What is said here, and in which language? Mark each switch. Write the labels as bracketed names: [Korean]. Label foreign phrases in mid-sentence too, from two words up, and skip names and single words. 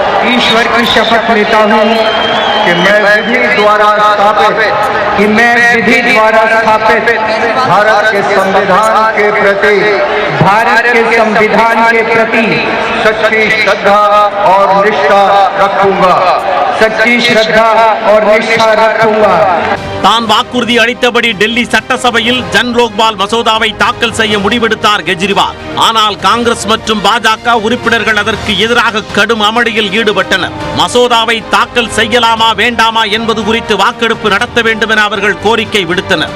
[Hindi] कि मैं विधि द्वारा स्थापित भारत के संविधान के प्रति सच्ची श्रद्धा और निष्ठा रखूंगा। [Tamil] தான் வாக்குறுதி அளித்தபடி டெல்லி சட்டசபையில் ஜன் லோக்பால் மசோதாவை தாக்கல் செய்ய முடிவெடுத்தார் கெஜ்ரிவால். ஆனால் காங்கிரஸ் மற்றும் பாஜக உறுப்பினர்கள் அதற்கு எதிராக கடும் அமளியில் ஈடுபட்டனர். மசோதாவை தாக்கல் செய்யலாமா வேண்டாமா என்பது குறித்து வாக்கெடுப்பு நடத்த வேண்டும் என அவர்கள் கோரிக்கை விடுத்தனர்.